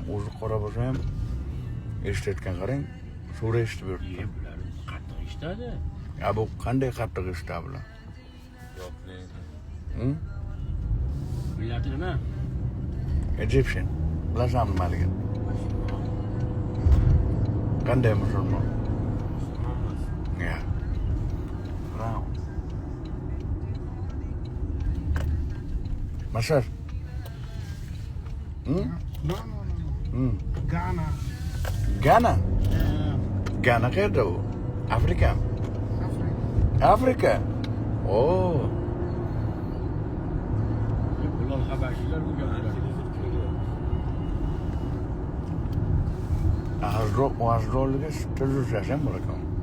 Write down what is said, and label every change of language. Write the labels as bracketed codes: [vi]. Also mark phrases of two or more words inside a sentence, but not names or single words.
[uz] O'zi qora bo'lsa ham eshitayotgan qarang, sura eshitib yuribdi. Bular qattiq ishtadi. Bu qanday qattiq eshitadi bular? yo'q deydi. Hm? Millati nima? Egyptian. Bilasanmi nimaligini? Qanday musulmon? Ya. Brown. Masar. [en] No, no, no. Ghana. [uz] Ghana. Ghana qayerda u? Afrika. Africa. Afrika. Oh. Ular habashilar bu gaplar. Azroqliga tuzilsam bo'lakan.